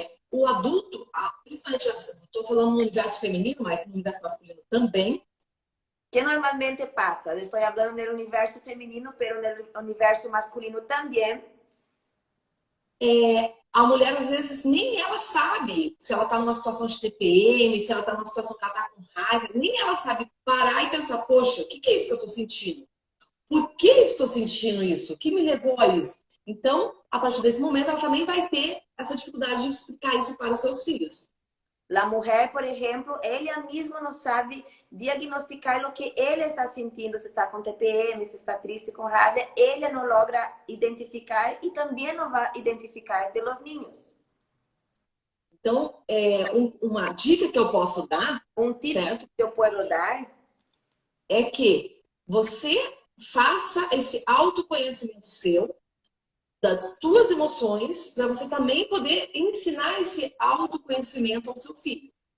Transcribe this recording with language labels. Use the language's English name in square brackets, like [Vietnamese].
[Portuguese] O adulto, principalmente, estou falando no universo feminino, mas no universo masculino também. [Spanish] ¿Qué normalmente pasa? Estoy hablando del universo femenino, pero en el universo masculino también. [Portuguese] A mulher, às vezes, nem ela sabe se ela está numa situação de TPM, se ela está numa situação que ela está com raiva, nem ela sabe parar e pensar, poxa, o que é isso que eu estou sentindo? Por que estou sentindo isso? O que me levou a isso? Então, a partir desse momento, ela também vai ter essa dificuldade de explicar isso para os seus filhos. [Spanish] La mujer, por ejemplo, ella misma no sabe diagnosticar lo que ella está sintiendo, si está con TPM, si está triste, con rabia. Ella no logra identificar y también no va a identificar de los niños. [Portuguese] Então, uma dica que eu posso dar, [English] Tip [Portuguese] certo? que eu posso dar é que você faça esse autoconhecimento seu, das tuas emoções, para você também poder ensinar esse autoconhecimento ao seu filho.